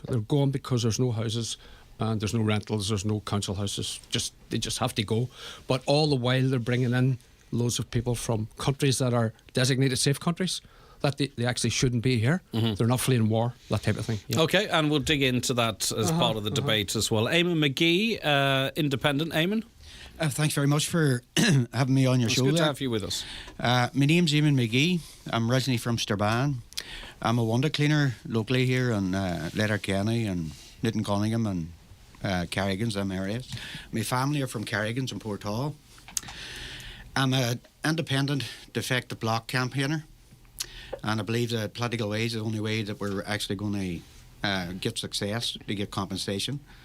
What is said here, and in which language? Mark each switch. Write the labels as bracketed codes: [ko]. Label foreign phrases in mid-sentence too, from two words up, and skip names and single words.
[en] They're going because there's no houses and there's no rentals. There's no council houses. They just have to go. But all the while, they're bringing in loads of people from countries that are designated safe countries that they actually shouldn't be here. They're not fleeing war, that type of thing. Yeah. Okay, and we'll dig into that as part of the debate as well. Eamonn McGee, independent. Eamonn? Thanks very much for having me on your show. It's good to have you with us. My name's Eamonn McGee. I'm originally from Strabane. I'm a window cleaner locally here in Letterkenny and Newton Cunningham and Carrigans, them areas. My family are from Carrigans and Port Hall. I'm an independent defective block campaigner, and I believe that political ways is the only way that we're actually going to get success, to get compensation.